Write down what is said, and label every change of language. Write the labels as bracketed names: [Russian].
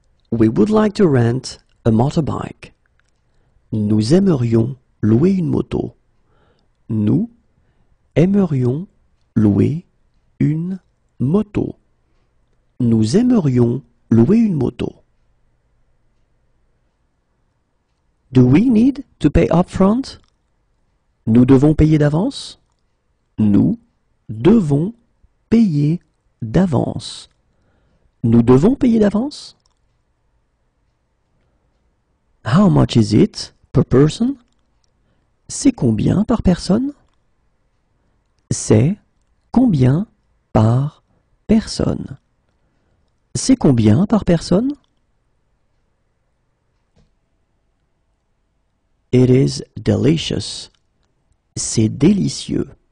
[English] We would like to rent a motorbike. [French] Nous aimerions louer une moto. Nous aimerions louer une moto. Nous aimerions louer une moto. [English] Do we need to pay upfront? [French] Nous devons payer d'avance? Nous devons payer d'avance. Nous devons payer d'avance? [English] How much is it per person? [French] C'est combien par personne? C'est combien par personne? C'est combien par personne? [English] It is delicious. [French] C'est délicieux.